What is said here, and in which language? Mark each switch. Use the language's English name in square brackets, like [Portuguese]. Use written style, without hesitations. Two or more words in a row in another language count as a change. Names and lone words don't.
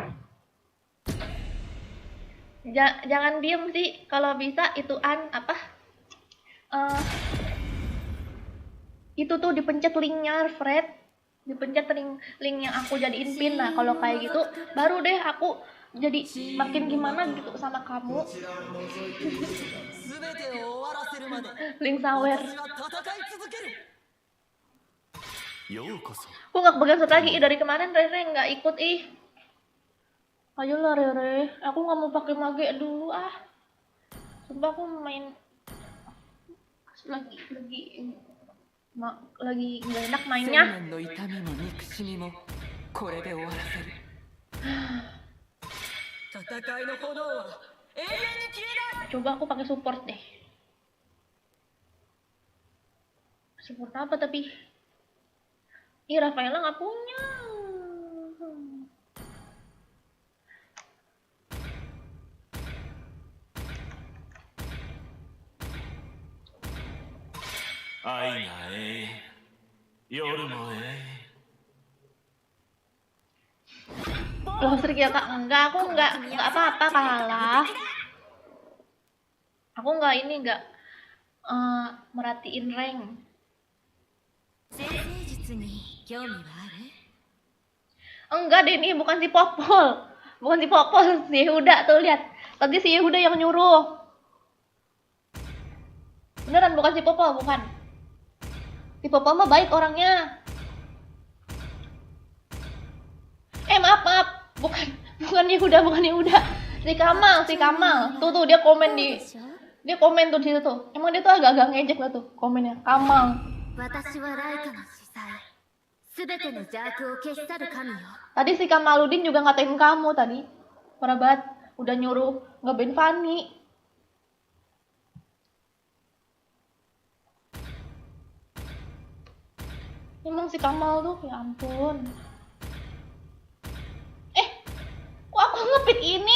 [Indonesian] Jangan diem sih, kalau bisa ituan apa? Itu tuh dipencet linknya, Fred. Dipencet link yang aku jadiin pin. Nah, kalau kayak gitu, baru deh aku jadi makin gimana gitu sama kamu. [Japanese] 全てを終わらせるまで [Indonesian] Link sawer. [Japanese] 私は戦い続けるようこそ [Indonesian] Aku nggak pegang set lagi. Dari kemarin Rere nggak ikut ih. Ayolah Rere, aku nggak mau pakai mage dulu ah. Sumpah aku main lagi nggak enak mainnya. [Japanese] 千年の痛みも憎しみもこれで終わらせる戦いの炎は永遠に消えない [Indonesian] Coba aku pakai support deh. Support apa tapi? Ih, Rafaela nggak punya. 愛がええ夜もえ Loh, Strik ya kak? Enggak, aku enggak apa-apa kalah. Aku enggak merhatiin rank. [Japanese] 先生術に興味はある？ [Indonesian] Enggak deh, ini bukan si Popol. Bukan si Popol, si Yehuda tuh lihat. Tadi si Yehuda yang nyuruh. Beneran bukan si Popol, bukan. Si Popol mah baik orangnya. Maaf. Bukan Yehuda. Si Kamal. Tuh dia komen tuh di situ tuh. Emang dia tuh agak-agak ngejek lah tuh komennya. Kamal. [Japanese] 私はライカの司祭。すべての邪悪を消し去る神よ。 [Indonesian] Tadi si Kamaludin juga ngatain kamu tadi. Parah banget. Udah nyuruh nge-ban Fanny. Emang si Kamal tuh, ya ampun. Kok aku ngepick ini?